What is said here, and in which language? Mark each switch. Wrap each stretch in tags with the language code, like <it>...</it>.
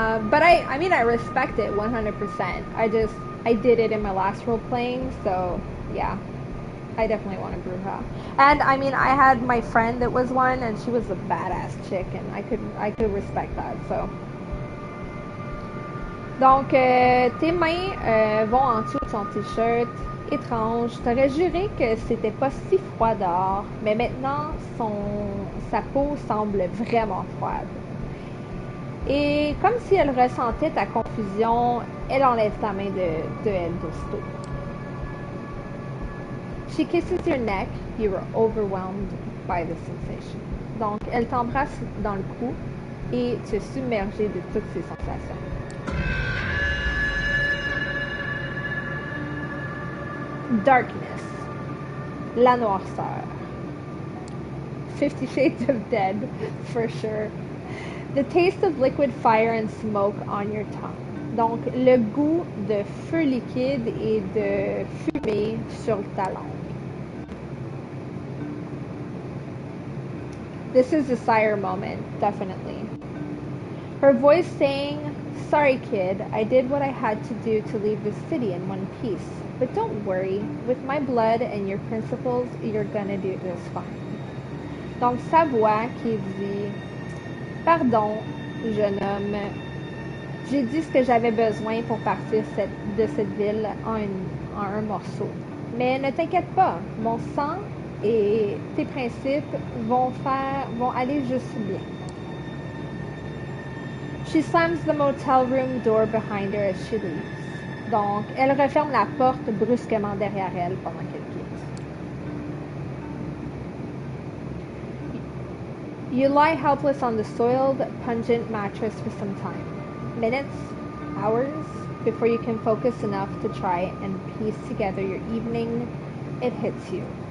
<en>But I mean I respect it 100%. I did it in my last role playing, so yeah. I definitely want a Bruja. And I mean I had my friend that was one and she was a badass chick and I could respect that, so.</en> <fr>Donc, tes mains vont en dessous de son t-shirt. Étrange. T'aurais juré que c'était pas si froid dehors, mais maintenant, sa peau semble vraiment froide. Et comme si elle ressentait ta confusion, elle enlève ta main de elle d'aussitôt.</fr> <en>She kisses your neck. You are overwhelmed by the sensation.</en> <fr>Donc, elle t'embrasse dans le cou et tu es submergé de toutes ces sensations.</fr> <en>Darkness,</en> <fr>la noirceur.</fr> <en>50 Shades of Dead, for sure. The taste of liquid fire and smoke on your tongue.</en> <fr>Donc, le goût de feu liquide et de fumée sur ta langue.</fr> <en>This is a sire moment, definitely. Her voice saying, "Sorry, kid, I did what I had to do to leave the city in one piece. But don't worry, with my blood and your principles, you're gonna do just fine."</en> <fr>Donc, sa voix qui dit, "Pardon, jeune homme, j'ai dit ce que j'avais besoin pour partir de cette ville en un morceau. Mais ne t'inquiète pas, mon sang et tes principes vont aller juste bien."</fr> <en>She slams the motel room door behind her as she leaves.</en> <fr>Donc, elle referme la porte brusquement derrière elle pendant qu'elle quitte.</fr> <en>You lie helpless on the soiled, pungent mattress for some time. Minutes, hours, before you can focus enough to try and piece together your evening, it hits you.</en>